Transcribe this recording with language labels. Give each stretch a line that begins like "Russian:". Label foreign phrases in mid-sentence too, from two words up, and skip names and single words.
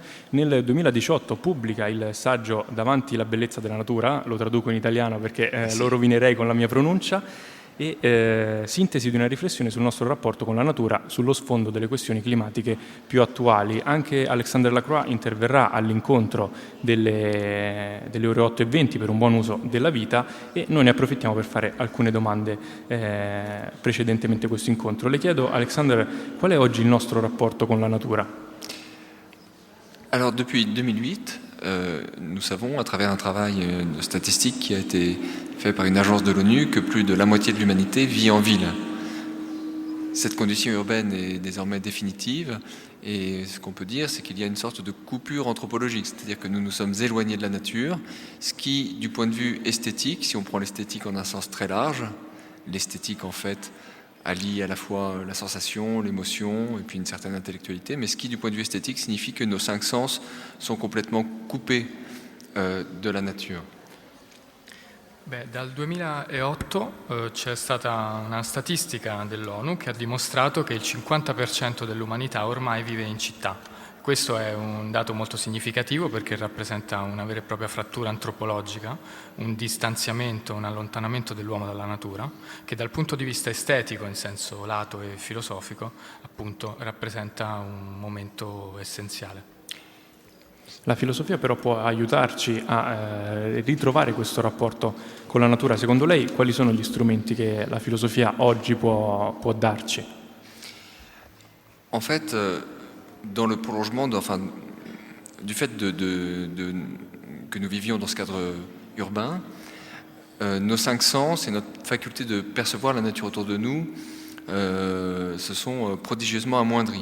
Italian: Nel 2018 pubblica il saggio Davanti la bellezza della natura, lo traduco in italiano perché lo rovinerei con la mia pronuncia, e sintesi di una riflessione sul nostro rapporto con la natura sullo sfondo delle questioni climatiche più attuali. Anche Alexander Lacroix interverrà all'incontro delle ore 8:20 per un buon uso della vita e noi ne approfittiamo per fare alcune domande precedentemente a questo incontro. Le chiedo, Alexander, qual è oggi il nostro rapporto con la natura?
French: Alors depuis 2008, nous savons à travers un travail de statistique qui a été fait par une agence de l'ONU que plus de la moitié de l'humanité vit en ville. Cette condition urbaine est désormais définitive et ce qu'on peut dire, c'est qu'il y a une sorte de coupure anthropologique, c'est-à-dire que nous nous sommes éloignés de la nature, ce qui, du point de vue esthétique, si on prend l'esthétique en un sens très large, l'esthétique en fait allie à la fois la sensation, l'émotion et puis une certaine intellectualité, mais ce qui, du point de vue esthétique, signifie que nos 5 sens sont complètement coupés de la nature.
Italian: Dal 2008 c'è stata una statistica dell'ONU che ha dimostrato che il 50% dell'umanità ormai vive in città. Questo è un dato molto significativo perché rappresenta una vera e propria frattura antropologica, un distanziamento, un allontanamento dell'uomo dalla natura, che dal punto di vista estetico, in senso lato e filosofico, appunto rappresenta un momento essenziale. La filosofia però può aiutarci a ritrovare questo rapporto con la natura. Secondo lei quali sono gli strumenti che la filosofia oggi può darci?
French: En fait, dans le prolongement du fait que nous vivions dans ce cadre urbain, nos 5 sens et notre faculté de percevoir la nature autour de nous se sont prodigieusement amoindris.